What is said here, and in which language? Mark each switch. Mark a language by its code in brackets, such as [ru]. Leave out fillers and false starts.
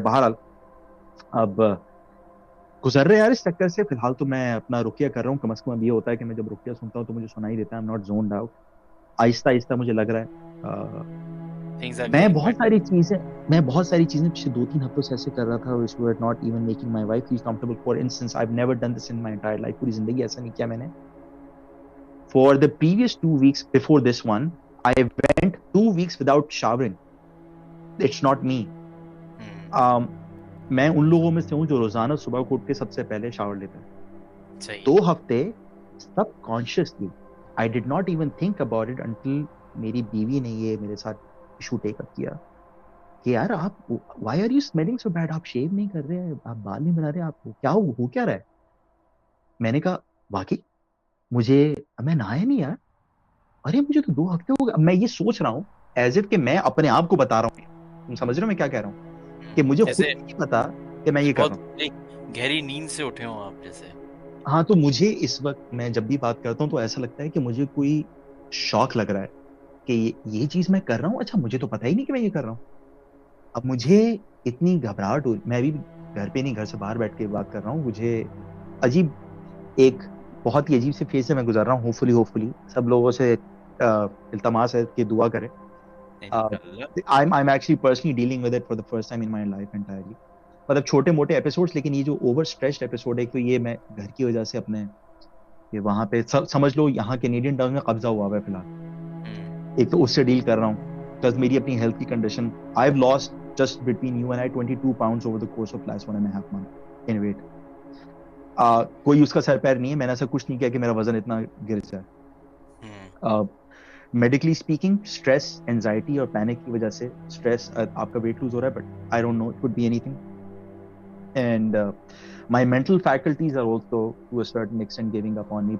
[ur] بہرحال اب گزر رہے یار اس چکر سے. فی الحال تو میں اپنا رقیہ کر رہا ہوں. کم از کم اب یہ ہوتا ہے کہ میں جب رقیہ سنتا ہوں تو مجھے سنائی دیتا ہے. [en] I'm not zoned out. [ur] آہستہ آہستہ مجھے لگ رہا ہے [en] things are [ur] میں [en] getting [ur] بہت [en] better. [ur] ساری چیزیں پچھلے 2-3 ہفتوں سے ایسے کر رہا تھا [en] which were not even making my wife feel comfortable. For instance, I've never done this in my entire life. [ur] پوری زندگی ایسا نہیں کیا میں نے. [en] For the previous 2 weeks before this one, I went 2 weeks without showering. It's not me. [ur] میں ان لوگوں میں سے ہوں جو روزانہ صبح کو اٹھ کے سب سے پہلے شاور لیتا ہے. صحیح. 2 ہفتے سب consciously [en] I did not even think about it [ur] until میری بیوی نے یہ میرے ساتھ ایشو ٹیک اپ کیا کہ یار آپ [en] why are you smelling so bad, [ur] آپ شیو نہیں کر رہے ہیں, آپ بال نہیں بنا رہے, آپ کو کیا ہو کیا رہا ہے. میں نے کہا واقعی میں نہایا نہیں یار. ارے مجھے تو 2 ہفتے ہو گئے. میں یہ سوچ رہا ہوں ایز اف کہ میں اپنے آپ کو بتا رہا ہوں. تم سمجھ رہے ہو میں کیا کہہ رہا ہوں, کہ مجھے خود جیسے نہیں پتا کہ میں یہ کر رہا ہوں. بہت گہری نیند سے اٹھے ہوں آپ جیسے. ہاں, تو مجھے اس وقت میں جب بھی بات کرتا ہوں تو ایسا لگتا ہے کہ مجھے کوئی شوق لگ رہا ہے کہ یہ چیز میں کر رہا ہوں. اچھا مجھے تو پتا ہی نہیں کہ میں یہ کر رہا ہوں. اب مجھے اتنی گھبراہٹ ہو, میں بھی گھر پہ نہیں, گھر سے باہر بیٹھ کے بات کر رہا ہوں. مجھے عجیب ایک بہت ہی عجیب سے فیز سے میں گزر رہا ہوں. ہوپفلی سب لوگوں سے التماس ہے کہ دعا کریں. [en] I'm actually personally dealing with it for the first time in my life entirely. [ur] مطلب چھوٹے موٹے ایپیسوڈز, لیکن یہ جو اوور اسٹریچڈ ایپیسوڈ ہے, تو یہ میں گھر کی وجہ سے اپنے یہ وہاں پہ سمجھ لو یہاں کینیڈین ٹاؤن میں قبضہ ہوا ہے فی الحال. ایک تو اس سے ڈیل کر رہا ہوں بکاز میری اپنی ہیلتھ کی condition, [en] I've lost just between you and I 22 pounds over the course of last 1.5 months in weight. [ur] کوئی اس کا سر پیر نہیں ہے, میں نے ایسا کچھ نہیں کیا کہ میرا وزن اتنا گر جائے. میڈیکلی اسپیکنگ اسٹریس, اینزائٹی اور پینک کی وجہ سے اسٹریس آپ کا ویٹ لوز ہو رہا ہے, [en] But I don't know, it could be any thing. And my mental faculties are also to a certain extent giving up on me.